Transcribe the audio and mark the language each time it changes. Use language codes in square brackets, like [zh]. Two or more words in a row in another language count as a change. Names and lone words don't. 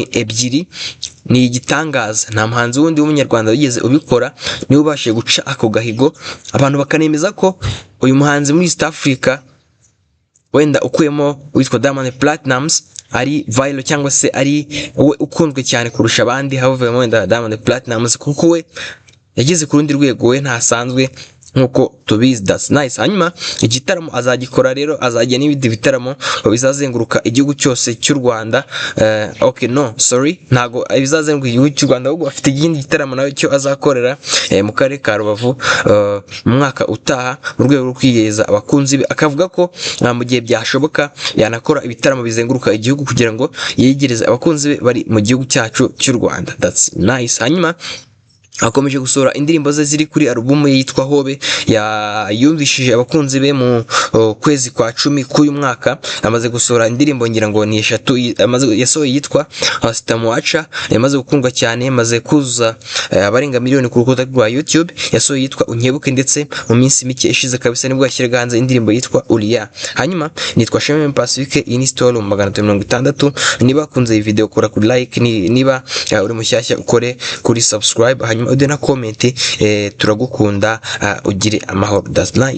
[rw] Ni igitangaza, nta muhanzi wundi w'umunyarwanda wigeze ubikora, niwe ubashije guca ako gahigo, abantu bakanemeza ko uyu muhanzi muri East Africa wenda ukuyemo witwa Diamond Platnumz ari viral cyangwa se ari we ukunzwe cyane kurusha abandi, havuyemo wenda Diamond Platnumz kuko we yageze ku rundi rwego, we ntasanzwe nkuko tubizi, [en] that's nice. [rw] Hanyuma igitaramo azagikora rero, azajya n'ibindi bitaramo bizazenguruka igihugu cyose cy'u Rwanda. Ntago bizazenguruka igihugu cy'u Rwanda, ahubwo afite ikindi gitaramo nawe cyo azakorera mu karere ka Rubavu mu mwaka utaha, mu rwego rwo kwiyeza abakunzi be. Akavuga ko mu gihe byashoboka yanakora ibitaramo bizenguruka igihugu kugira ngo yegereze abakunzi be bari mu gihugu cyacu cy'u Rwanda, [en] that's nice. [rw] Hanyuma akomeje gusohora indirimbo ze ziri kuri album ye yitwa Hobe, yumvishije abakunzi be mu kwezi kwa 10 k'uyu mwaka. Amaze gusohora indirimbo ngira ngo ni 3 yasohoye yitwa Sitamuacha, yamaze gukundwa cyane, yamaze kuzuza abarenga miliyoni ku rukuta rwa YouTube. Yasohoye yitwa Unkebuke, ndetse mu minsi mike ishize kabisa nibwo yashyiraga hanze indirimbo yitwa Ulia. Hanyuma nitwa Shema Pacifique, iyi ni story 360. niba kunze iyi video kora kuri like, niba uri mushyashya ukore kuri subscribe, hanyuma ude na comment. Turagukunda, ugire amahoro, [en] that's nice.